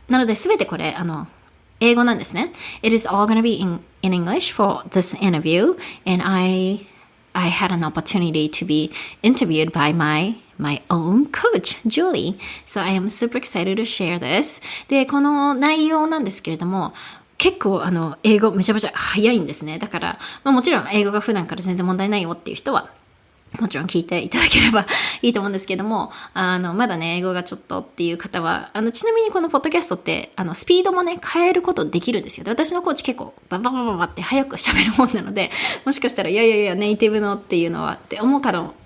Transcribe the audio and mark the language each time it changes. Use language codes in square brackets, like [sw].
[ja] なので、すべてこれ、英語なんですね。 [en] It is all gonna be in English for this interview, and I had an opportunity to be interviewed by my own coach, Julie. So I am super excited to share this. [ja] で、この内容なんですけれども、結構英語めちゃめちゃ早いんですね。だから、もちろん英語が普段から全然問題ないよっていう人は、もちろん聞いていただければいいと思うんですけども、まだね、英語がちょっとっていう方は、ちなみにこのポッドキャストって、スピードもね、変えることできるんですよ。で、私のコーチ結構、バババババって早く喋るもんなので、もしかしたら、いや、ネイティブのっていうのはって思う方